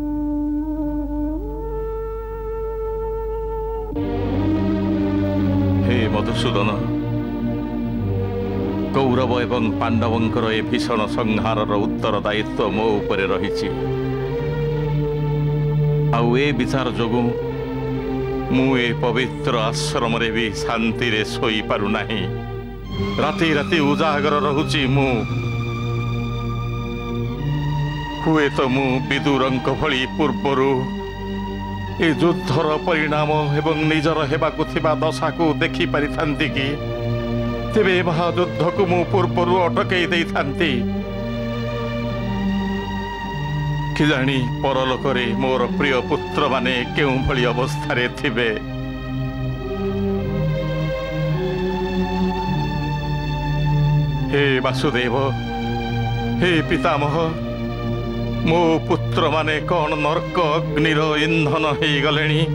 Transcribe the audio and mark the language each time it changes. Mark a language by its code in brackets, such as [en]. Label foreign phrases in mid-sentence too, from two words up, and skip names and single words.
[or] ହେ ମଧୁସୂଦନ, କୌରବ ଏବଂ ପାଣ୍ଡବଙ୍କର ଏ ଭୀଷଣ ସଂହାର ଉତ୍ତରଦାୟିତ୍ୱ ମୋ ଉପରେ ରହିଛି। ଆଉ ଏ ବିଚାର ଯୋଗୁ ମୁ ଏ ପବିତ୍ର ଆଶ୍ରମ ରେ ଭି ଶାନ୍ତି ରେ ଶୋଇ ପାରୁ ନାହିଁ। ରାତି ରାତି ଉଜାଗର ରହୁଛି ମୁ। ହୁଏ ତ ମୁ ବିଦୁରଙ୍କ ଭଳି ପୂର୍ବରୁ ଏ ଯୁଦ୍ଧର ପରିଣାମ ଏବଂ ନିଜର ହେବାକୁ ଥିବା ଦଶା କୁ ଦେଖି ପାରିଥାନ୍ତି କି ତେବେ ମହାଯୁଦ୍ଧ କୁ ମୁ ପୂର୍ବରୁ ଅଟକାଇ ଦେଇ ଥାନ୍ତି। କି ଜାଣି ପରଲୋକ ରେ ମୋର ପ୍ରିୟ ପୁତ୍ର ମାନେ କେଉଁ ଭଳି ଅବସ୍ଥା ରେ ଥିବେ। ହେ ବାସୁଦେବ, ହେ ପିତାମହ, ମୋ ପୁତ୍ର ମାନେ କେଉଁ ନର୍କ ଅଗ୍ନିର ଇନ୍ଧନ ହୋଇ ଗଲେଣି?